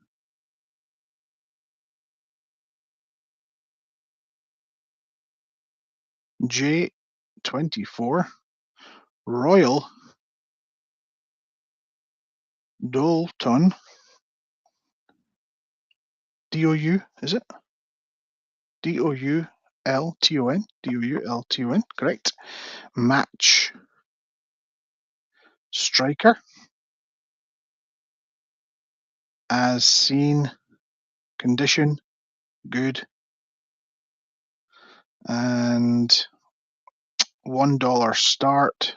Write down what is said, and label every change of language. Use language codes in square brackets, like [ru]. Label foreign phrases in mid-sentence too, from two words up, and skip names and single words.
[en] J24 Royal Doulton. D-O-U, is it? D-O-U-L-T-O-N. D-O-U-L-T-O-N, correct. Match striker. As seen, condition, good. And $1 start.